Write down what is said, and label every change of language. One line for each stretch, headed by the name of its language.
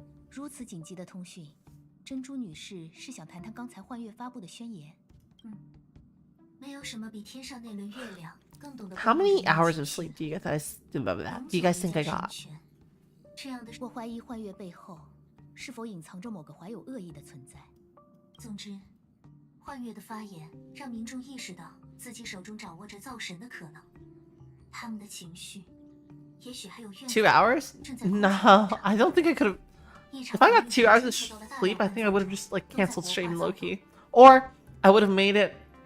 Chinese: 如此紧急的通讯，珍珠女士是想谈谈刚才幻月发布的宣言。没有什么比天上那轮月亮更懂得。
English: How many hours of sleep do you guys think I got?
Chinese: 这样的，我怀疑幻月背后是否隐藏着某个怀有恶意的存在。总之，幻月的发言让民众意识到自己手中掌握着造神的可能，他们的情绪，也许还有怨。
English: 2 hours? No, I don't think I could have. If I got 2 hours of sleep, I think I would have just like canceled stream Loki, or I would have made it.